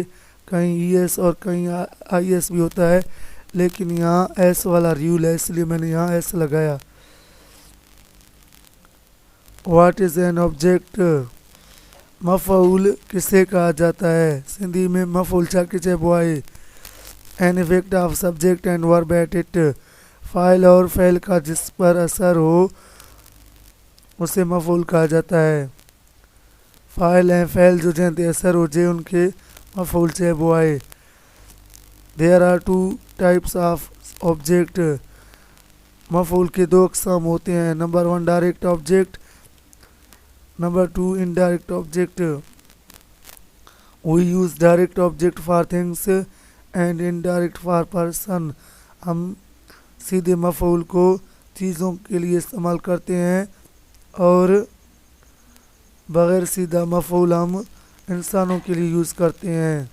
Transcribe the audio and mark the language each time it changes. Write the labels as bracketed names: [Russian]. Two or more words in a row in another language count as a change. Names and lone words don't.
[Hindi] कहीं ई एस और कहीं आई एस भी होता है, लेकिन यहाँ एस वाला रूल है, इसलिए मैंने यहाँ एस लगाया। [English] What is an object? [Hindi] मफ़ऊल किसे कहा जाता है? [Sindhi] सिंधी में मफ़ऊल चाके चइबो आहे। [English] An effect of subject and verb at it. [Hindi] फ़ाइल और फ़ैल का जिस पर असर हो उसे मफ़ऊल कहा जाता है। [Sindhi] फ़ाइल ऐं फ़ैल जो जंहिं ते असर हुजे उनखे मफ़ऊल चइबो आहे। [English] There are 2 types of object. [Hindi] मफ़ऊल के 2 अक़साम होते हैं। नंबर 1 [English] direct object, [Hindi] नंबर 2 [English] indirect object. We use direct object for things and indirect for person. [Hindi] हम सीधे मफ़ऊल को चीज़ों के लिए इस्तेमाल करते हैं और बग़ैर सीधा मफ़ऊल हम इंसानों के लिए यूज़ करते हैं।